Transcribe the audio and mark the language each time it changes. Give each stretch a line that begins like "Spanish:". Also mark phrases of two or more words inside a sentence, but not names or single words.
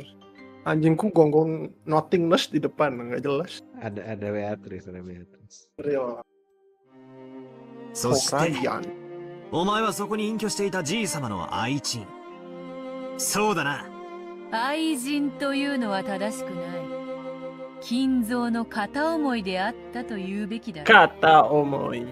Indonesian: Anjingku gonggong nothingness di depan, nggak jelas. Ada Beatrice, ada Beatrice. Real.
Japanese: そして Korean. お前はそこに隠居していたじいさまの愛人。そうだな。愛人というのは正しくない。金蔵の片思いであったと言うべきだろう。片思い.